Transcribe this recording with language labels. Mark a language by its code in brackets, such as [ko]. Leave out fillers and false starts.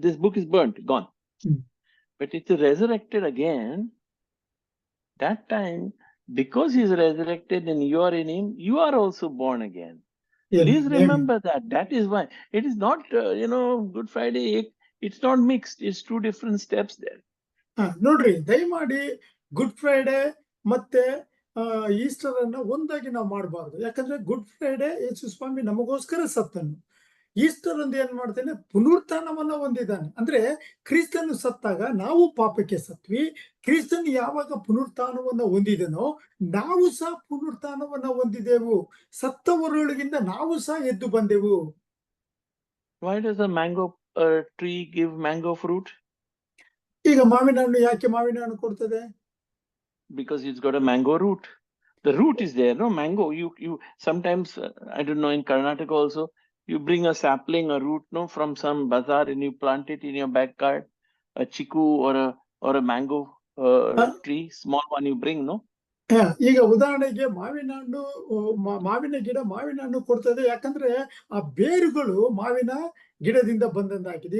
[en] This book is burnt, gone. But it's resurrected again. That time, because he is resurrected and you are in him, you are also born again. Please remember that. That is why it is not, Good Friday. It's not mixed. It's two different steps there. [kn] ನೋಡ್ರಿ, ದಯಮಾಡಿ good Friday ಮತ್ತೆ Easter ಅನ್ನ ಒಂದಾಗಿ ನಾವು ಮಾಡಬಾರ್ದು. ಯಾಕಂದ್ರೆ good Friday ಯೇಸು ಸ್ವಾಮಿ ನಮಗೋಸ್ಕರ ಸತ್ತನು. ಈಸ್ಟರ್ ಒಂದು ಏನ್ ಮಾಡ್ತಾನೆ, ಪುನರುತ್ಥಾನವನ್ನ ಹೊಂದಿದ್ದಾನೆ. ಅಂದ್ರೆ ಕ್ರಿಸ್ತನು ಸತ್ತಾಗ ನಾವು ಪಾಪಕ್ಕೆ ಸತ್ವಿ. ಕ್ರಿಸ್ತನು ಯಾವಾಗ ಪುನರುತ್ಥಾನವನ್ನ ಹೊಂದಿದನೋ ನಾವು ಸಹ ಪುನರುತ್ಥಾನವನ್ನ ಹೊಂದಿದೆವು. ಸತ್ತವರೊಳಗಿಂದ ನಾವು ಸಹ ಎದ್ದು ಬಂದೆವು. [en] Why does a mango tree give mango fruit? [kn] ಈಗ ಮಾವಿನ ಹಣ್ಣು ಯಾಕೆ ಮಾವಿನ ಹಣ್ಣು ಕೊಡ್ತದೆ? [en] Because it's got a mango root. The root is there, no? Mango, you sometimes, I don't know, in Karnataka also, you bring a sapling, a root, no, from some bazaar and you plant it in your backyard, a chiku or a mango tree, small one you bring, no? [kn] ಈಗ ಉದಾಹರಣೆಗೆ ಮಾವಿನ ಹಣ್ಣು, ಮಾವಿನ ಗಿಡ ಮಾವಿನ ಹಣ್ಣು ಕೊಡ್ತದೆ. ಯಾಕಂದ್ರೆ ಆ ಬೇರುಗಳು ಮಾವಿನ ಗಿಡದಿಂದ ಬಂದಂದಾಗಿದೆ.